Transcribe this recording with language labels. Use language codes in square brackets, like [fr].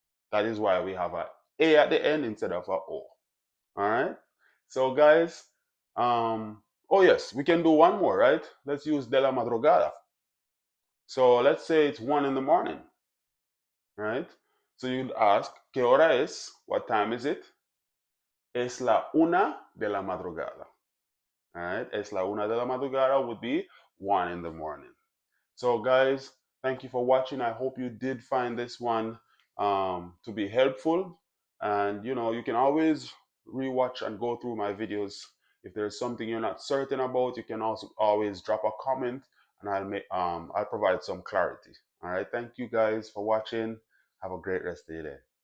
[en] That is why we have a at the end instead of o. All right. So guys, oh yes, we can do one more, right? Let's use de la madrugada. So let's say it's 1 in the morning, right? So you'd ask, [es] ¿qué hora es? [en] What time is it? [es] Es la una de la madrugada. [en] All right. [es] Es la una de la madrugada [en] would be 1 in the morning. So guys, thank you for watching. I hope you did find this one to be helpful. And you can always rewatch and go through my videos. If there's something you're not certain about, you can also always drop a comment and I'll provide some clarity. All right. Thank you guys for watching. Have a great rest of your day.